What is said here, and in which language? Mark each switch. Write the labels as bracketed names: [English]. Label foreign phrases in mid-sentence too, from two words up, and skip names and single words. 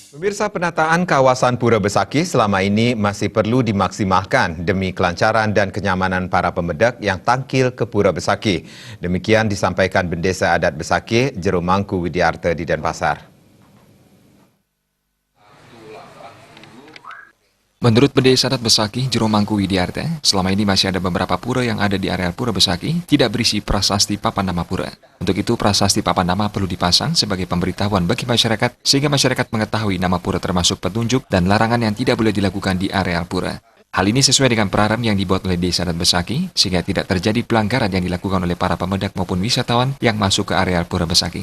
[Indonesian] Pemirsa, penataan kawasan Pura Besakih selama ini masih perlu dimaksimalkan demi kelancaran dan kenyamanan para pemedak yang tangkil ke Pura Besakih. Demikian disampaikan Bendesa Adat Besakih, Jero Mangku Widiarta di Denpasar. Menurut Bendesa Adat Besakih, Jero Mangku Widiarta, selama ini masih ada beberapa pura yang ada di areal Pura Besakih tidak berisi prasasti papan nama pura. Untuk itu, prasasti papan nama perlu dipasang sebagai pemberitahuan bagi masyarakat, sehingga masyarakat mengetahui nama pura termasuk petunjuk dan larangan yang tidak boleh dilakukan di areal pura. Hal ini sesuai dengan peraram yang dibuat oleh Desa Adat Besakih, sehingga tidak terjadi pelanggaran yang dilakukan oleh para pemedak maupun wisatawan yang masuk ke areal Pura Besakih.